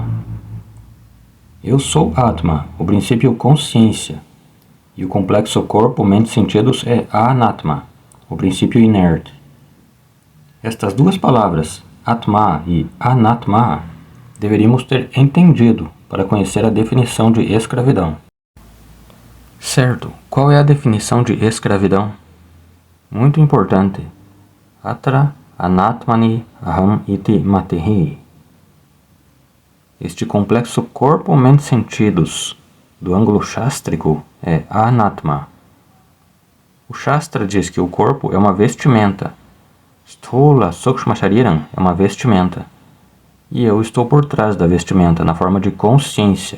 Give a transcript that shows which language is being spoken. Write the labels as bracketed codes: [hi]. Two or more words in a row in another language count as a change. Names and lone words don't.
[pt] Eu sou Atma, o princípio consciência, e o complexo corpo, mente e sentidos é Anatma, o princípio inerte. Estas 2 palavras, Atma e Anatma, deveríamos ter entendido para conhecer a definição de escravidão. Certo, qual é a definição de escravidão? Muito importante. [sa] अत्र अनात्मनि अहम् इति मतिः. [pt] Este complexo corpo, mente e sentidos do ângulo shastrico é anatma. O Shastra diz que o corpo é uma vestimenta. [sa] स्थूल सूक्ष्म शरीरम् [pt] é uma vestimenta. E eu estou por trás da vestimenta, na forma de consciência.